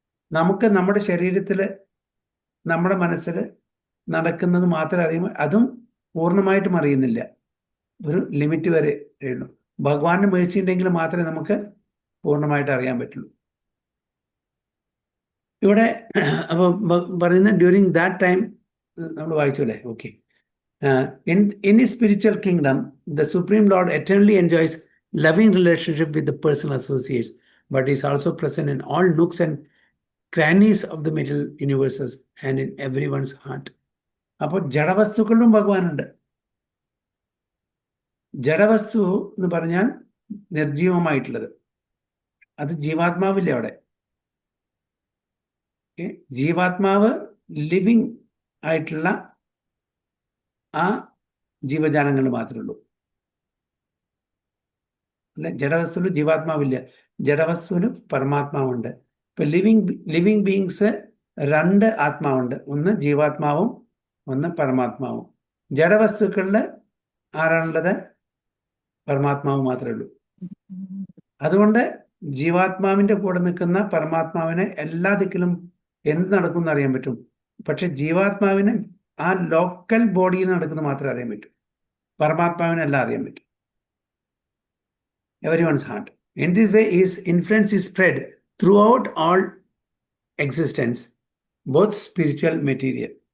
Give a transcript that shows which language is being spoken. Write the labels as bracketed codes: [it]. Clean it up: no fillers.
[ml] നമുക്ക് നമ്മുടെ ശരീരത്തിൽ, നമ്മുടെ മനസ്സിൽ നടക്കുന്നത് മാത്രമേ അറിയുമ്പോൾ അതും പൂർണ്ണമായിട്ടും അറിയുന്നില്ല. ഒരു ലിമിറ്റ് വരെ ഉള്ളൂ. ഭഗവാന്റെ മേഴ്സി ഉണ്ടെങ്കിൽ മാത്രമേ നമുക്ക് പൂർണ്ണമായിട്ട് അറിയാൻ പറ്റുള്ളൂ. ഇവിടെ അപ്പോൾ പറയുന്ന ഡ്യൂറിങ് ദാറ്റ് ടൈം നമ്മൾ വായിച്ചു അല്ലേ? Okay. [en] In his spiritual kingdom, the Supreme Lord eternally enjoys loving relationship with the personal associates, but is also present in all nooks and crannies of the middle universes and in everyone's heart. [ml] അപ്പോൾ ജഡവസ്തുക്കളിലും ഭഗവാനുണ്ട്. ജഡവസ്തു എന്ന് പറഞ്ഞാൽ നിർജീവമായിട്ടുള്ളത്, അത് ജീവാത്മാവില്ല അവിടെ. ജീവാത്മാവ് living ആയിട്ടുള്ള ആ ജീവജാലങ്ങൾ മാത്രമേ ഉള്ളൂ. അല്ലെ, ജഡവസ്തുവിന് ജീവാത്മാവില്ല. ജഡവസ്തുവിന് പരമാത്മാവുണ്ട്. ഇപ്പൊ ലിവിങ് ബീങ്സ് രണ്ട് ആത്മാവുണ്ട്, ഒന്ന് ജീവാത്മാവും ഒന്ന് പരമാത്മാവും. ജഡവസ്തുക്കളിൽ ആരാണുള്ളത്? പരമാത്മാവ് മാത്രമേ ഉള്ളൂ. അതുകൊണ്ട് ജീവാത്മാവിന്റെ കൂടെ നിൽക്കുന്ന പരമാത്മാവിനെ എല്ലാ ദിക്കിലും എന്ത് നടക്കും എന്ന് അറിയാൻ പറ്റും. പക്ഷെ ജീവാത്മാവിന് ആ ലോക്കൽ ബോഡിയിൽ നടക്കുന്നത് മാത്രമേ അറിയാൻ പറ്റൂ. പരമാത്മാവിനെല്ലാം അറിയാൻ പറ്റും. [en] Everyone's heart. In this way, his influence is spread throughout all existence, both spiritual and material.